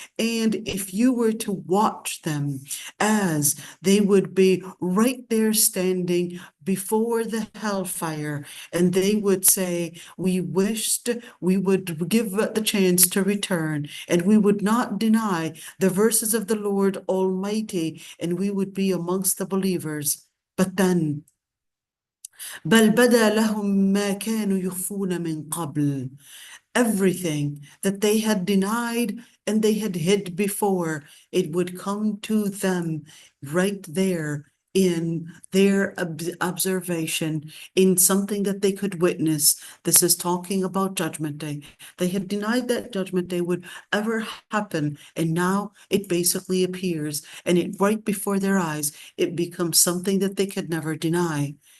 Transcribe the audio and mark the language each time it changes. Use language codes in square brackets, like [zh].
[en] And if you were to watch them as they would be right there standing before the hellfire, and they would say, we wished we would give the chance to return, and we would not deny the verses of the Lord Almighty, and we would be amongst the believers. But then, [ar] بل بدا لهم ما كانوا يخفون من قبل. [en] Everything that they had denied and they had hid before, it would come to them right there in their observation, in something that they could witness. This is talking about Judgment Day. They had denied that Judgment Day would ever happen, and now it basically appears, and it right before their eyes, it becomes something that they could never deny.